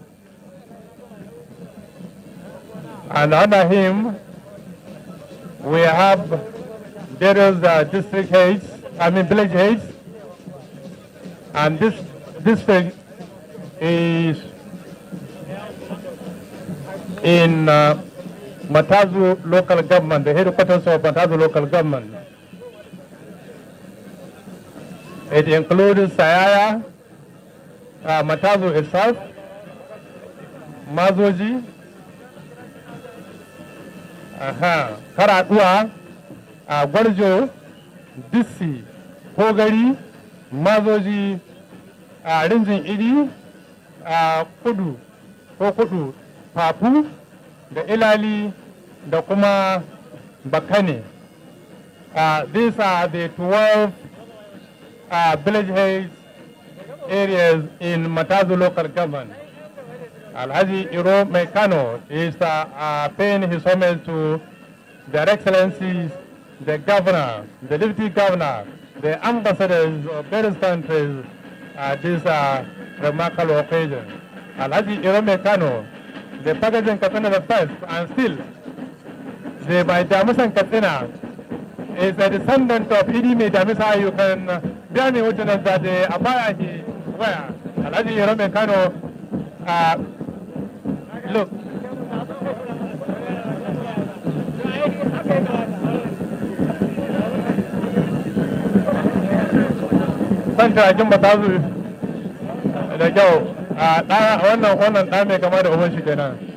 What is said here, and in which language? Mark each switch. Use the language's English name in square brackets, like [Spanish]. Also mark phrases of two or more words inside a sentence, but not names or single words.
[English] And under him, we have various district heads, village heads, and this district is in Matazu local government, the headquarters of Matazu local government. It includes Sayaya, Matazu itself, Mazoji, Karadua, Gwarjo, Disi, Kogari, Mazoji, Rinjin Idi, Kudu, Kokudu, Papu, the Ilali, the Kuma, Bakane. These are the 12 village heads areas in Matazu local government. Alhaji Iro Mekano is paying his homage to their excellencies, the governor, the deputy governor, the ambassadors of various countries at this remarkable occasion. Alhaji Iro Mekano, the Pagacin Katsina the first, and still the Maidamisan Katsina is a descendant of Idi Maidamisa. You can bear me witness that the abaya he wear. Alhaji Iro Mekano, look. [Hausa] Santa Ajin Matazu da kyau wannan ɗa mai kama da uban shi kenan.